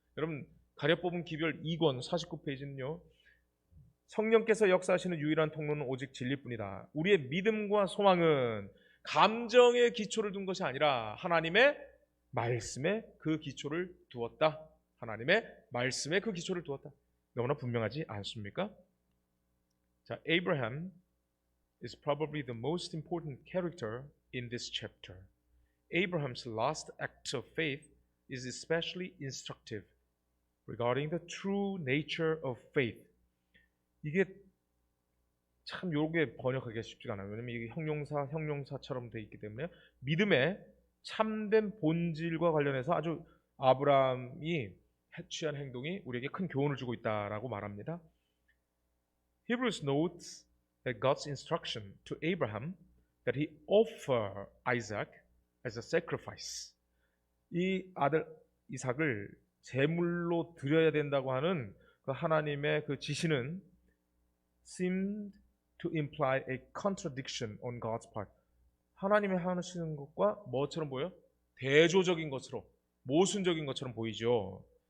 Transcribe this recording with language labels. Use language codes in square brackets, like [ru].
[ko] 여러분, 가려 뽑은 기별 2권 49페이지는요. 성령께서 역사하시는 유일한 통로는 오직 진리뿐이다. 우리의 믿음과 소망은 감정의 기초를 둔 것이 아니라 하나님의 말씀에 그 기초를 두었다. 하나님의 말씀에 그 기초를 두었다. 너무나 분명하지 않습니까? [en] 자, Abraham is probably the most important character in this chapter. Abraham's last act of faith is especially instructive regarding the true nature of faith. [ko] 이게 참 요게 번역하기가 쉽지가 않아요. 왜냐면 이게 형용사처럼 돼 있기 때문에 믿음의 참된 본질과 관련해서 아주 아브라함이 취한 행동이 우리에게 큰 교훈을 주고 있다라고 말합니다. [en] Hebrews notes that God's instruction to Abraham that he offer Isaac as a sacrifice. [ko] 이 아들 이삭을 제물로 드려야 된다고 하는 그 하나님의 그 지시는 [en] seemed to imply a contradiction on God's part. [ko] 하나님이 하시는 것과 뭐처럼 보여? 대조적인 것으로, 모순적인 것처럼 보이죠.